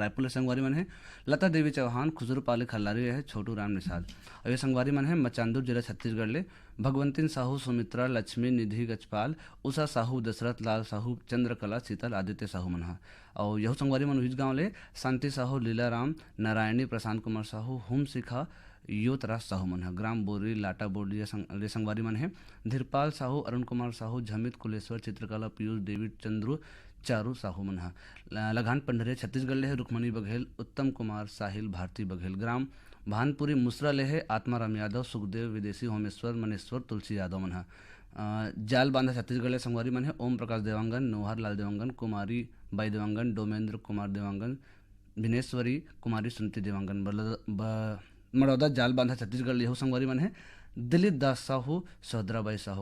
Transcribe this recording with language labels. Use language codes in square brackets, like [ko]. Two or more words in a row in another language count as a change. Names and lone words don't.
[hne] रायपुर ले संगवारी मन है लता देवी चौहान खुजूर पाली खल्लारी है छोटू राम निषाद और ये संगवारी मन है मचांदूर जिला छत्तीसगढ़ ले भगवंतीन साहू सुमित्रा लक्ष्मी निधि गजपाल उषा साहू दशरथ लाल साहू चंद्रकला शीतल आदित्य साहू मन है और यह संगवारी मन उहिज गाँव ले शांति साहू लीलाराम नारायणी प्रशांत कुमार साहू हुम शिखा योतराज साहू मन है ग्राम बोरी लाटा बोर्डी ले संगवारी मन है धीरपाल साहू अरुण कुमार साहू झमित कुलेश्वर चित्रकला पीयूष डेविड चंद्रू चारू साहू मनहा। लगान पंडरे छत्तीसगढ़ ले है रुक्मणी बघेल, उत्तम कुमार साहिल, भारती बघेल। ग्राम भानपुरी मुसरा ले है आत्माराम यादव, सुखदेव विदेशी, होमेश्वर मनेश्वर, तुलसी यादव मनहा। जाल बांधा छत्तीसगढ़ ले संगवारी मन है ओम प्रकाश देवांगन, नोहर लाल देवांगन, कुमारी बाई देवांगन, डोमेंद्र कुमार देवांगन, भिनेश्वरी कुमारी सुनती देवांगन। मड़ौदा जाल बांधा छत्तीसगढ़ ले संगवारी मन है दिलीप दास साहू, सहद्राबाई साहू।